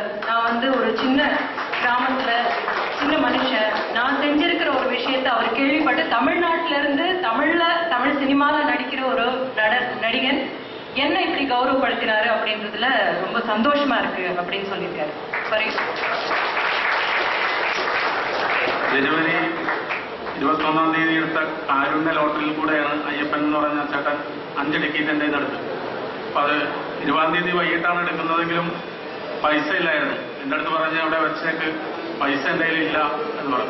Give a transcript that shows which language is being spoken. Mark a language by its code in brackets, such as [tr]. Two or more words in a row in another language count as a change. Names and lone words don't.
[ta] நான் ஒரு சின்ன கிராமத்துல சின்ன மனுஷன், நான் செஞ்சிருக்கிற ஒரு விஷயத்தை அவர் கேள்விப்பட்டு தமிழ்நாட்டில இருந்து தமிழ் சினிமால நடிக்கிற ஒரு நடிகன் என்ன இப்படி கௌரவப்படுத்தினாரு அப்படின்றதுல ரொம்ப சந்தோஷமா இருக்கு அப்படின்னு சொல்லியிருக்காரு. [ml] ജനുവരി 21-ാം തീയതി എടുത്ത കാരുണ്യ ലോട്ടറിയിൽ കൂടെയാണ് അയ്യപ്പൻ എന്ന് പറഞ്ഞ ചേട്ടൻ 5 ടിക്കറ്റ് എൻ്റെ എടുത്തത്. അപ്പൊ അത് 20-ാം തീയതി വൈകിട്ടാണ് എടുക്കുന്നതെങ്കിലും പൈസ ഇല്ലായിരുന്നു. എൻ്റെ അടുത്ത് പറഞ്ഞ് അവിടെ വെച്ചേക്ക്, പൈസ എൻ്റെ കയ്യിലില്ല എന്ന് പറഞ്ഞു.